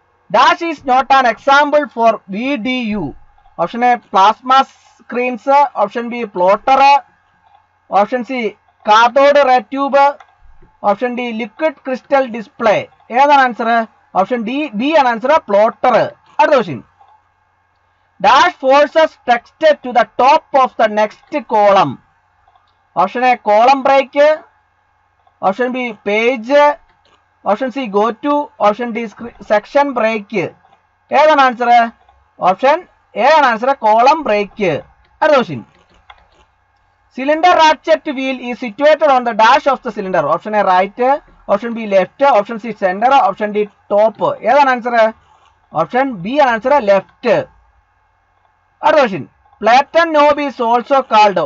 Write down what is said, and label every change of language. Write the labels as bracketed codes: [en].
[en] Dash is not an example for VDU. Option A plasma screens, option B plotter, option C cathode ray tube, option D liquid crystal display. [ml] ഏതാണ് answer? Option D B ആണ് answer, plotter. അടുത്ത question. [en] Dash forces text to the top of the next column. Option A column break, option B page, option C go to, option D section break. [ml] ഏതാണ് answer? Option A ആണ് answer, [en] column break. [ml] അടുത്ത question. [en] Cylinder ratchet wheel is situated on the dash of the cylinder. Option A right, option B left, option C center, option D top. [ml] ഏതാണ് answer? Option B ആണ് answer, left. അടുത്ത question. [en] Platen knob is also called.